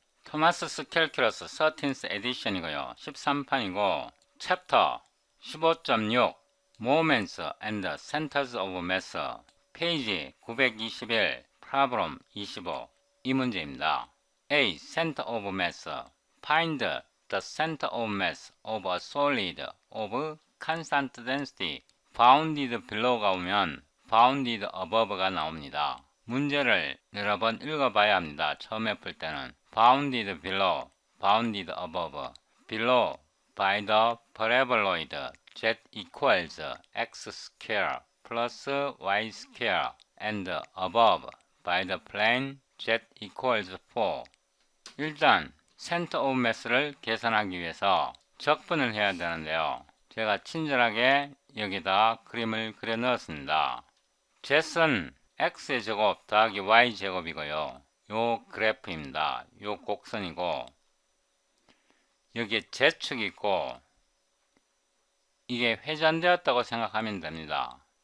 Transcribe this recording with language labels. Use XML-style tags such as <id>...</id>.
<ko>토마스스 캘큘러스 13th 에디션이고요, 13판이고 챕터 15.6</ko> <en>Moments and Centers of Mass</en> <ko>페이지 921 Problem 25 이 문제입니다.</ko> <en>A. Center of Mass Find the center of mass of a solid of constant density bounded below가</en> <ko>오면</ko> <en>bounded above가</en> <ko>나옵니다. 문제를 여러 번 읽어봐야 합니다. 처음에 풀 때는</ko> <en>bounded below, bounded above, below by the paraboloid z equals x square plus y square and above by the plane z equals 4.</en> <ko>일단 센터 오브 매스를 계산하기 위해서 적분을 해야 되는데요, 제가 친절하게 여기다 그림을 그려 넣었습니다. Z은 x의 제곱 더하기 y 제곱이고요, 요 그래프입니다. 요 곡선이고, 여기에 Z축이 있고 이게 회전되었다고 생각하면 됩니다.</ko>